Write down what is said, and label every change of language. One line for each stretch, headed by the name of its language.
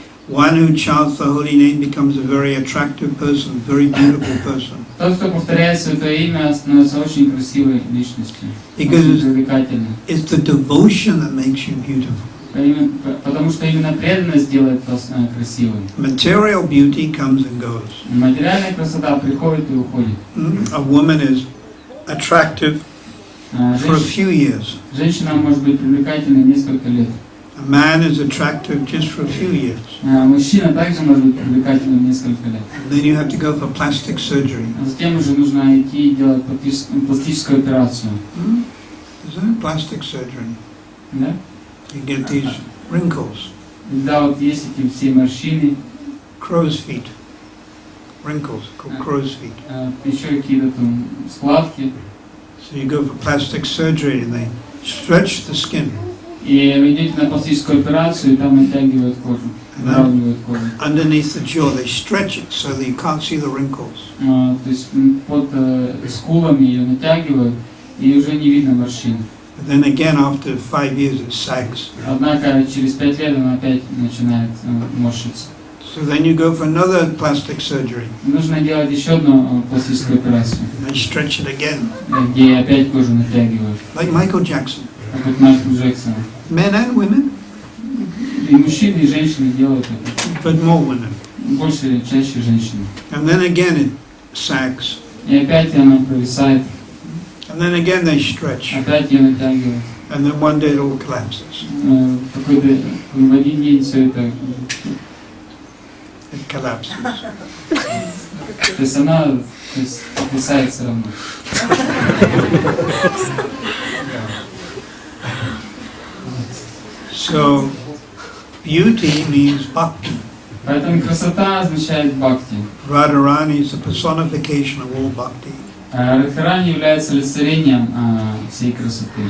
English: One who chants the holy name becomes a very attractive person, very beautiful person.
Russian: Тот, кто повторяет Святое Имя, становится очень красивой личностью,
English: Because
Russian: очень привлекательной.
English: it's the devotion that makes you beautiful.
Russian: Потому что именно преданность делает вас красивым.
English: Material beauty comes and goes.
Russian: Материальная красота приходит и уходит.
English: A woman is attractive for a few years.
Russian: Женщина может быть привлекательной несколько лет.
English: A man is attractive just for a few years.
Russian: Мужчина также может быть привлекательным несколько лет.
English: And then you have to go for plastic surgery.
Russian: Затем уже нужно идти и делать пластическую операцию.
English: Is that plastic surgery?
Russian: Да?
English: You get these wrinkles.
Russian: Да, вот есть эти все морщины.
English: Crow's feet. Wrinkles called crow's feet.
Russian: Еще какие-то там складки.
English: So you go for plastic surgery and they stretch the skin.
Russian: И вы идете на пластическую операцию, и там натягивают кожу, выравнивают кожу.
English: Underneath the jaw they stretch it so that you can't see the wrinkles.
Russian: То есть под скулами ее натягивают, и уже не видно морщин.
English: But then again after 5 years it sags.
Russian: Однако через 5 лет она опять начинает морщиться.
English: So then you go for another plastic surgery.
Russian: Нужно делать еще одну пластическую операцию,
English: They stretch it again.
Russian: где опять кожу натягивают.
English: Like Michael Jackson.
Russian: Как вот Майкл Джексон.
English: Men and women,
Russian: И мужчины, и женщины делают это.
English: but more women.
Russian: Больше, чаще женщины.
English: And then again it sags.
Russian: И опять она провисает,
English: And then again they stretch.
Russian: опять ее натягивают.
English: And then one day it all collapses.
Russian: В один день все это.
English: It collapses.
Russian: То есть она провисает все равно.
English: So beauty means bhakti.
Russian: Поэтому красота означает бхакти.
English: Radharani is the personification of all bhakti.
Russian: Радхарани является олицетворением всей красоты.